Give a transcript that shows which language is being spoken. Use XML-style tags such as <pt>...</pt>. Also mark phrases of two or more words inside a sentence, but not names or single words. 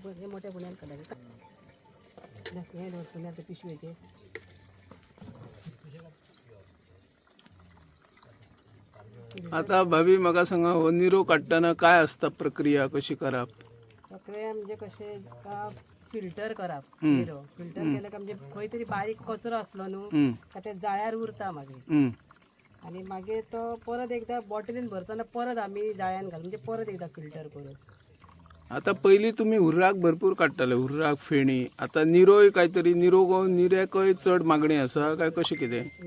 <mr>मोठ्या पुण्यात काढायचे हे दोन पुण्याचे पिशवीचे</mr> <kok>आता भाभी म्हाका सांगा हो निरो काढताना काय असता प्रक्रिया कशी करप? प्रक्रिया म्हणजे कशें का फिल्टर करप निरो फिल्टर केलं का म्हणजे खंय तरी बारीक कचरो असलो न्हू का ते जाळ्यार उरता मागीर आणि मागीर तो परत एकदा बॉटलीन भरतना परत आमी जाळ्यान घालून म्हणजे परत एकदा फिल्टर करून आता पहिली तुम्ही हुर्राक भरपूर काडटाले हुर्राक फेणी आता निरोय काहीतरी निऱ्याकय चड मागणी आसा काय कशी कितें?</kok>